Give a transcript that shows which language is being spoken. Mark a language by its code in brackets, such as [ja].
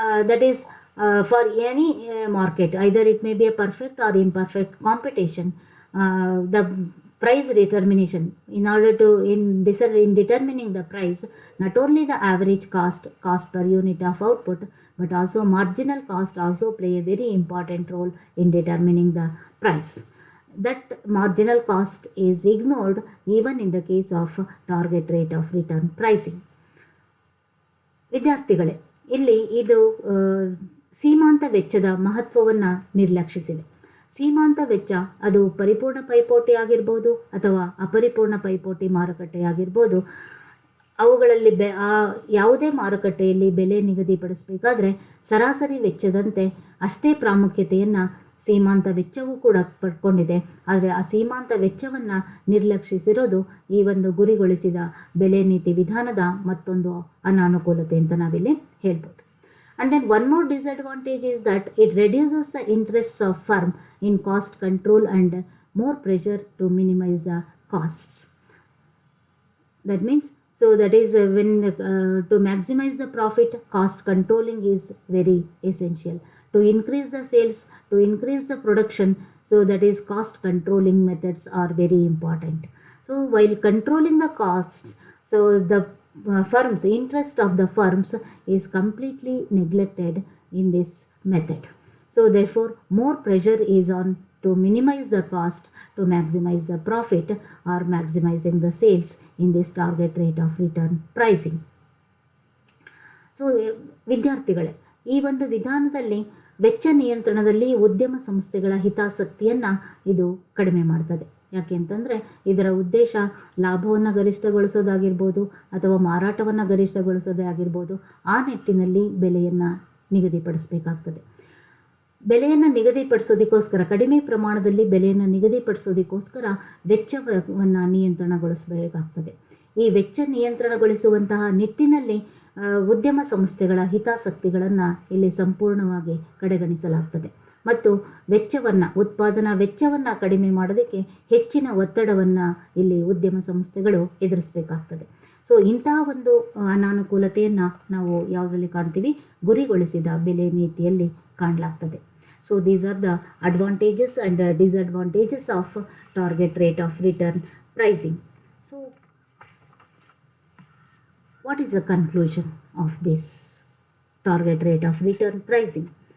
[en] That is for any market, either it may be a perfect or imperfect competition, the price determination in order to in determining the price, not only the average cost per unit of output, but also marginal cost also play a very important role in determining the price. That marginal cost is ignored even in the case of target rate of return pricing. [kn] ವಿದ್ಯಾರ್ಥಿಗಳೇ, ಇಲ್ಲಿ ಇದು ಸೀಮಾಂತ ವೆಚ್ಚದ ಮಹತ್ವವನ್ನು ನಿರ್ಲಕ್ಷಿಸಿದೆ. ಸೀಮಾಂತ ವೆಚ್ಚ ಅದು ಪರಿಪೂರ್ಣ ಪೈಪೋಟಿ ಆಗಿರ್ಬೋದು ಅಥವಾ ಅಪರಿಪೂರ್ಣ ಪೈಪೋಟಿ ಮಾರುಕಟ್ಟೆ ಆಗಿರ್ಬೋದು. ಅವುಗಳಲ್ಲಿ ಯಾವುದೇ ಮಾರುಕಟ್ಟೆಯಲ್ಲಿ ಬೆಲೆ ನಿಗದಿಪಡಿಸಬೇಕಾದ್ರೆ ಸರಾಸರಿ ವೆಚ್ಚದಂತೆ ಅಷ್ಟೇ ಪ್ರಾಮುಖ್ಯತೆಯನ್ನು ಸೀಮಾಂತ ವೆಚ್ಚವೂ ಕೂಡ ಪಡ್ಕೊಂಡಿದೆ. ಆದರೆ ಆ ಸೀಮಾಂತ ವೆಚ್ಚವನ್ನು ನಿರ್ಲಕ್ಷಿಸಿರೋದು ಈ ಒಂದು ಗುರಿಗೊಳಿಸಿದ ಬೆಲೆ ನೀತಿ ವಿಧಾನದ ಮತ್ತೊಂದು ಅನಾನುಕೂಲತೆ ಅಂತ ನಾವಿಲ್ಲಿ ಹೇಳ್ಬೋದು. [en] And then one more disadvantage is that it reduces the interests of firm in cost control and more pressure to minimize the costs. That means that is when to maximize the profit, cost controlling is very essential. To increase the sales, to increase the production, so that is cost controlling methods are very important. So while controlling the costs, so the interest of the firms is completely neglected in this method. So therefore more pressure is on to minimize the cost to maximize the profit or maximizing the sales in this target rate of return pricing. So [kn] ವಿದ್ಯಾರ್ಥಿಗಳೇ, ಈ ಒಂದು ವಿಧಾನದಲ್ಲಿ ವೆಚ್ಚ ನಿಯಂತ್ರಣದಲ್ಲಿ ಉದ್ಯಮ ಸಂಸ್ಥೆಗಳ ಹಿತಾಸಕ್ತಿಯನ್ನು ಇದು ಕಡಿಮೆ ಮಾಡ್ತದೆ. ಯಾಕೆ ಅಂತಂದರೆ ಇದರ ಉದ್ದೇಶ ಲಾಭವನ್ನು ಗರಿಷ್ಠಗೊಳಿಸೋದಾಗಿರ್ಬೋದು ಅಥವಾ ಮಾರಾಟವನ್ನು ಗರಿಷ್ಠಗೊಳಿಸೋದೇ ಆಗಿರ್ಬೋದು. ಆ ನಿಟ್ಟಿನಲ್ಲಿ ಬೆಲೆಯನ್ನು ನಿಗದಿಪಡಿಸಬೇಕಾಗ್ತದೆ. ಬೆಲೆಯನ್ನು ನಿಗದಿಪಡಿಸೋದಕ್ಕೋಸ್ಕರ, ಕಡಿಮೆ ಪ್ರಮಾಣದಲ್ಲಿ ಬೆಲೆಯನ್ನು ನಿಗದಿಪಡಿಸೋದಕ್ಕೋಸ್ಕರ ವೆಚ್ಚವನ್ನು ನಿಯಂತ್ರಣಗೊಳಿಸಬೇಕಾಗ್ತದೆ. ಈ ವೆಚ್ಚ ನಿಯಂತ್ರಣಗೊಳಿಸುವಂತಹ ನಿಟ್ಟಿನಲ್ಲಿ ಉದ್ಯಮ ಸಂಸ್ಥೆಗಳ ಹಿತಾಸಕ್ತಿಗಳನ್ನು ಇಲ್ಲಿ ಸಂಪೂರ್ಣವಾಗಿ ಕಡೆಗಣಿಸಲಾಗ್ತದೆ ಮತ್ತು ಉತ್ಪಾದನಾ ವೆಚ್ಚವನ್ನು ಕಡಿಮೆ ಮಾಡೋದಕ್ಕೆ ಹೆಚ್ಚಿನ ಒತ್ತಡವನ್ನು ಇಲ್ಲಿ ಉದ್ಯಮ ಸಂಸ್ಥೆಗಳು ಎದುರಿಸಬೇಕಾಗ್ತದೆ. ಸೊ ಇಂತಹ ಒಂದು ಅನಾನುಕೂಲತೆಯನ್ನು ನಾವು ಯಾವುದರಲ್ಲಿ ಕಾಣ್ತೀವಿ? ಗುರಿಗೊಳಿಸಿದ ಬೆಲೆ ನೀತಿಯಲ್ಲಿ ಕಾಣಲಾಗ್ತದೆ. [en] So these are the advantages and disadvantages of target rate of return pricing. So what is the conclusion of this target rate of return pricing?